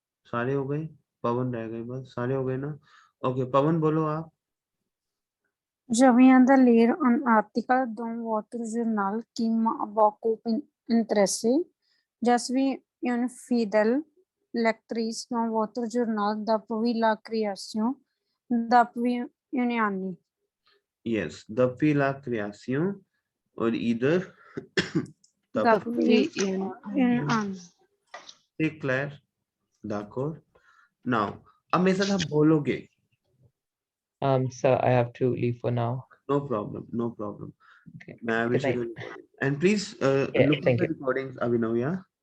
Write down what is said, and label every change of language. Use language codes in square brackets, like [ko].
[hi] सारे हो गए, पवन रह गए बस, सारे हो गए ना. ओके पवन बोलो आप. [fr] Je viens de lire un article dans votre journal qui m'a beaucoup intéressé. Je suis une fidèle lectrice dans votre journal depuis la création, depuis une année. यस depuis la création [hi] और इधर [fr] Depuis une année. c'est clair, d'accord. [hi] Now अब मेरे साथ आप बोलोगे. [en] So I have to leave for now. No problem, no problem. Okay. [hi] मैं अभी [en] Good night. schedule recording. And please Yeah, look at thank the you. recordings, Abhinav, yeah.